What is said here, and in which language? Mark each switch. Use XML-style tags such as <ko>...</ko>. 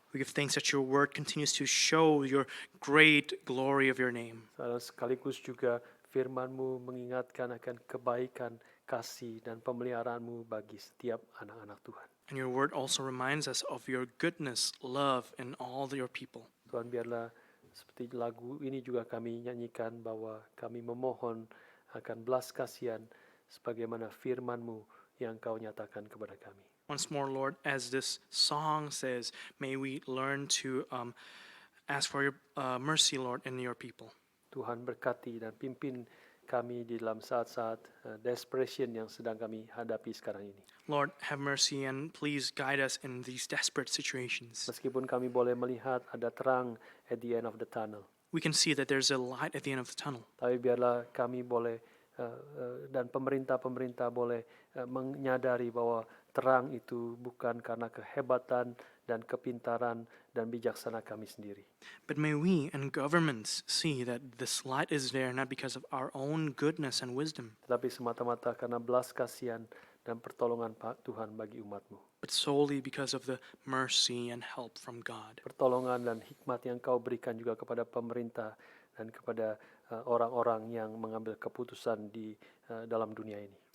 <en>We give thanks that your word continues to show your great glory of your name.</en> <id>Dan sekaligus juga firman-Mu mengingatkan akan kebaikan, kasih, dan pemeliharaan-Mu bagi setiap anak-anak Tuhan.</id> <en>And your word also reminds us of your goodness, love, in all your people.</en> <id>Tuhan, biarlah seperti lagu ini juga kami nyanyikan bahwa kami memohon akan belas kasihan sebagaimana firman-Mu yang Kau nyatakan kepada kami.</id> <en>Once more, Lord, as this song says, may we learn to ask for your mercy, Lord, in your people.</en> <id>Tuhan berkati dan pimpin kami di dalam saat-saat desperation yang sedang kami hadapi sekarang ini.</id> <en>Lord, have mercy and please guide us in these desperate situations.</en> <id>Meskipun kami boleh melihat ada terang</id> <en>at the end of the tunnel, We can see that there's a light at the end of the tunnel.</en> <id>tapi biarlah kami boleh dan pemerintah-pemerintah boleh menyadari bahwa terang itu bukan karena kehebatan dan kepintaran dan bijaksana kami sendiri.</id> <en>But may we and governments see that this light is there not because of our own goodness and wisdom,</en> <id>Tetapi semata-mata karena belas kasihan dan pertolongan Tuhan bagi umat-Mu.</id> <en>but solely because of the mercy and help from God.</en> <id>Pertolongan dan hikmat yang Kau berikan juga kepada pemerintah dan kepada orang-orang yang mengambil keputusan di dalam dunia ini.</id>